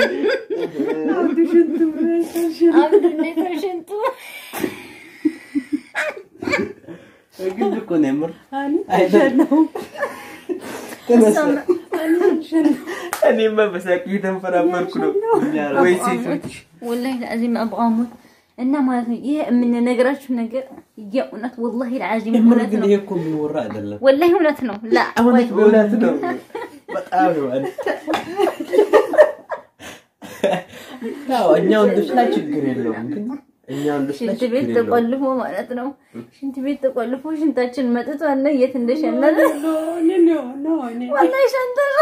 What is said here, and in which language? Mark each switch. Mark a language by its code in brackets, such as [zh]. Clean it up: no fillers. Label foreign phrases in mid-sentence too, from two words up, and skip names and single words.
[am] ሽንቱ ግን እኮ ነው ምር አይደለም እኔማ በሳቂ ተንፈራፈርኩ ነው ወይ ሴቶች [ar] والله العظيم ابغى اموت [am] እና ማለት ነው ይሄ ምን ነገራችሁ ነገር የኡነት [ar] والله العظيم [am] እውነት ነው ይሄ እኮ ምን ወራ አይደለም والله እውነት ነው ላ እውነት ነው በጣም ነው ታው እኛው እንደሽላ ችግር የለውም ግን እኛው እንደሽላ ሽንት ቤት ተቆልፎ ማለት ነው ሽንት ቤት ተቆልፎ ሽንታችን መጥቷል የት እንደሸነለ ነው والله ሸንተ